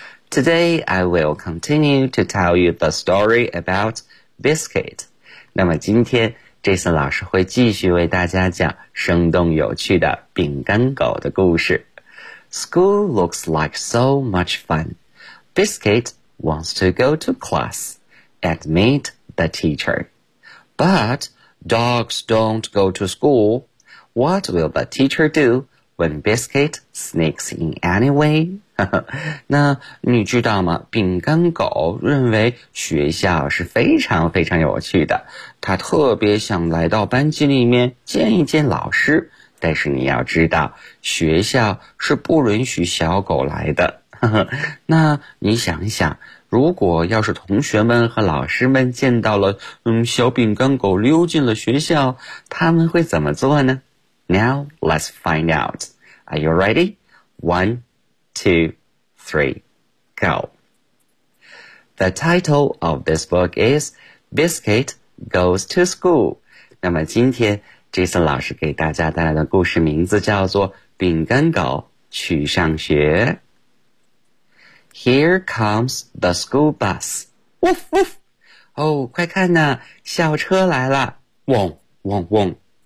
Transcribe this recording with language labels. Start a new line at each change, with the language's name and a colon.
English: Today I will continue to tell you the story about Biscuit.
Chinese: 那么今天 Jason 老师会继续为大家讲生动有趣的饼干狗的故事。
English: School looks like so much fun. Biscuit wants to go to class, admit the teacher. But dogs don't go to school. What will the teacher do when Biscuit sneaks in anyway?
Chinese: 那你知道吗，饼干狗认为学校是非常非常有趣的，他特别想来到班级里面见一见老师，但是你要知道学校是不允许小狗来的。那你想一想，如果要是同学们和老师们见到了小饼干狗溜进了学校，他们会怎么做呢？
English: Now let's find out. Are you ready? 1, 2, 3, go. The title of this book is Biscuit Goes to School.
Chinese: 那么今天 Jason 老师给大家带来的故事名字叫做饼干狗去上学。
English: Here comes the school bus. Woof, woof.
Chinese: Oh, 快看呐，校车来了。嗡嗡嗡。